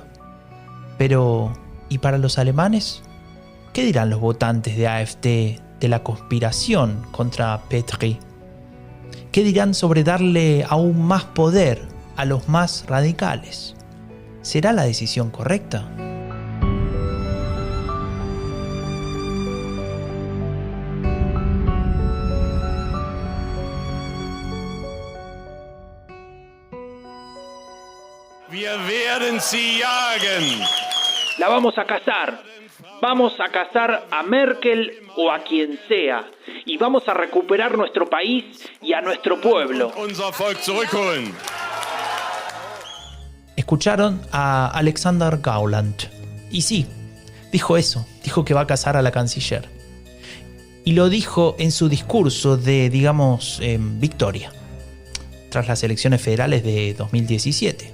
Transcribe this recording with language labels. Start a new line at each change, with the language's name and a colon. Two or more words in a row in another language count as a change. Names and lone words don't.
Spanish: Pero, ¿y para los alemanes? ¿Qué dirán los votantes de AfD de la conspiración contra Petri? ¿Qué dirán sobre darle aún más poder a los más radicales? ¿Será la decisión correcta?
German: Wir werden sie jagen.
Spanish: La vamos a cazar. Vamos a cazar a Merkel o a quien sea. Y vamos a recuperar nuestro país y a nuestro pueblo.
German: Unser Volk zurückholen.
Spanish: Escucharon a Alexander Gauland. Y sí, dijo eso. Dijo que va a cazar a la canciller. Y lo dijo en su discurso de, victoria. Tras las elecciones federales de 2017.